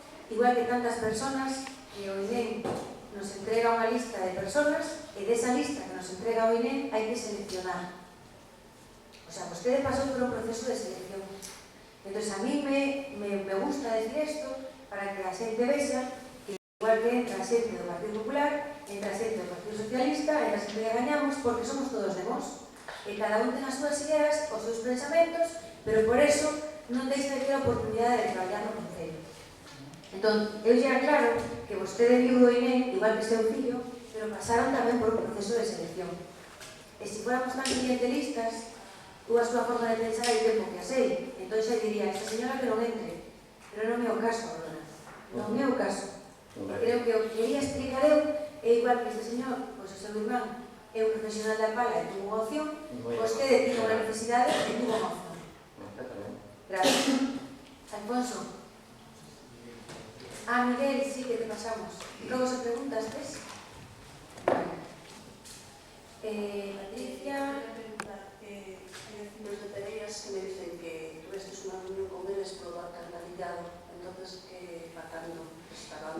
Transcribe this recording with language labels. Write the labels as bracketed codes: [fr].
[gl] Igual que tantas personas que o INEM nos entrega unha lista de personas e desa lista que nos entrega o INEM hai que seleccionar. O sea, vostede pasou por un proceso de selección. Entón, a mí me gusta decir isto para que a xente vexa que igual que entra a xente do Partido Popular, entra a xente do Partido Socialista, entra a xente que gañamos, porque somos todos de vos. E cada un ten as súas ideas, os seus pensamentos, pero por eso non deixa de ter a oportunidade de traballar no Concello. Entón, eu xa claro que vostede viu do INEM, igual que seu fillo, pero pasaron tamén por un proceso de selección. E se fóramos tan clientelistas, ou a súa forma de pensar hai tempo que a sei. Entón xa diría, esta señora que non entre. Pero non é o caso, Aurora. Non é o caso. Creo que o que quería explicar eu é igual que este señor, pois o seu irmán, é un profesional da pala e tuvo unha opción, vostede tiña unha necesidade e tuvo unha opción. Gracias. Alfonso. Miguel, sí, que te pasamos. Logo se preguntas, ves? Patricia... [es] Hay vecinos de Pereiras que me dicen que tuviste una reunión con eles polo alcantarillado, entonces que facando estaba...